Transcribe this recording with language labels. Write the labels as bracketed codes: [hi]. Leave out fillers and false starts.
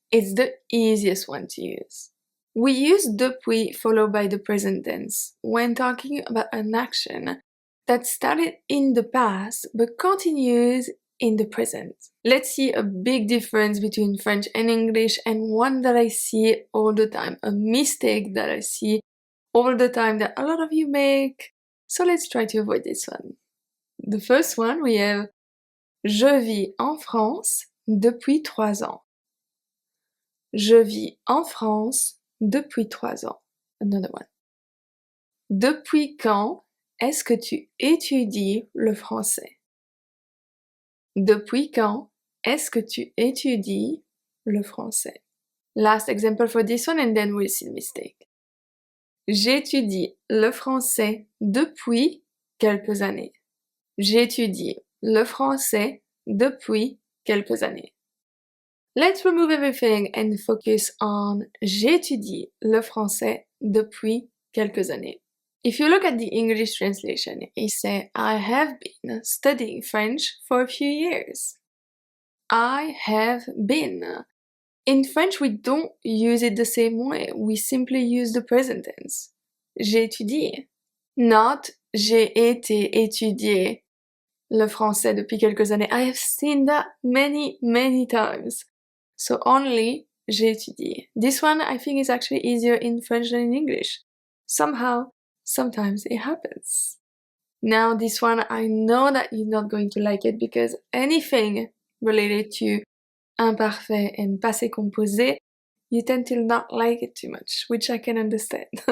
[en] It's the easiest one to use. We use depuis followed by the present tense when talking about an action that started in the past but continues in the present. Let's see a big difference between French and English, and one that I see all the time, a mistake that I see all the time that a lot of you make. So let's try to avoid this one. The first one, we have [fr] Je vis en France depuis 3 ans. Je vis en France depuis 3 ans. [en] Another one. [fr] Depuis quand est-ce que tu étudies le français? Depuis quand est-ce que tu étudies le français? [en] Last example for this one, and then we'll see the mistake. [fr] J'étudie le français depuis quelques années. J'étudie le français depuis quelques années. [en] Let's remove everything and focus on [fr] j'étudie le français depuis quelques années. [en] If you look at the English translation, it says, I have been studying French for a few years. I have been. In French, we don't use it the same way. We simply use the present tense. [fr] J'ai étudié. [en] Not [fr] j'ai été étudier le français depuis quelques années. [en] I have seen that many, many times. So only [fr] j'ai étudié. [en] This one I think is actually easier in French than in English. Somehow, sometimes it happens. Now this one, I know that you're not going to like it because anything related to imparfait and passé composé, you tend to not like it too much, which I can understand.